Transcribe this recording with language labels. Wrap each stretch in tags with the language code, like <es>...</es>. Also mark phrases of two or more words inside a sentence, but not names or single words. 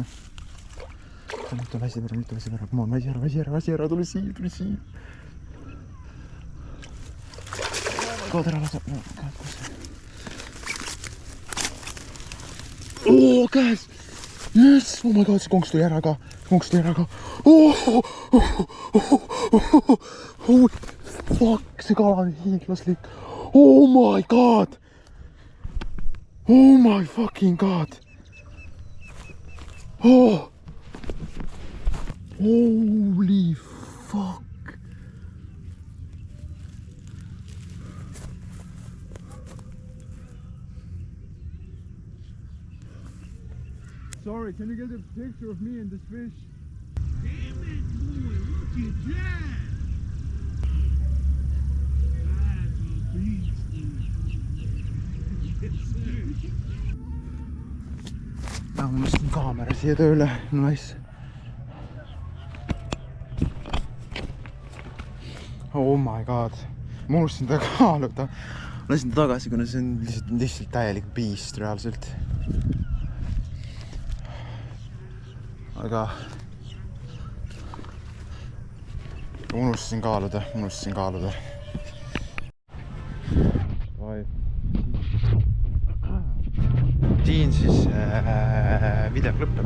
<et>Nüüd ta väsib ära.</et> <en>Come on,</en> <et>väsi ära, tule siia. Kaad ära lasa. Käes!</et> <en>Yes! Oh my god,</en> <et>see konks tuli ära ka. Fuck, see kala on hiiglaslik.</et> <en>Oh my god! Oh my fucking god! Holy fuck! Sorry, can you get a picture of me and this fish? Damn it, boy, look at that!</en> <et>Ma unustasin kaamera siia tööle, nice.</et> <en>Oh my god,</en> <et>ma unustasin ta kaaluda. Lasin ta tagasi, kuna see on lihtsalt täielik beast reaalselt. Aga unustasin kaaluda. Siin siis video lõpeb.</et>